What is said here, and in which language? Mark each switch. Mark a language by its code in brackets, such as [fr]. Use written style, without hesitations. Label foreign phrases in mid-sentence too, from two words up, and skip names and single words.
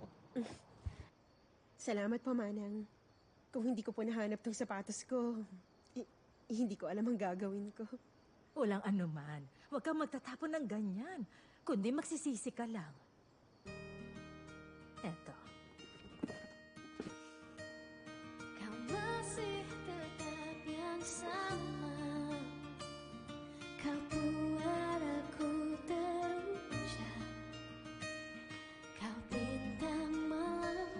[tl] Salamat po, Manang. Kung hindi ko po nahanap tong sapatos ko, hindi ko alam ang gagawin ko. Walang anuman. Huwag kang magtatapon ng ganyan. Kundi magsisisi ka lang. Eto. [id] Kau masih tetap yang sama. Kau buat aku terucap. Kau bintang malam.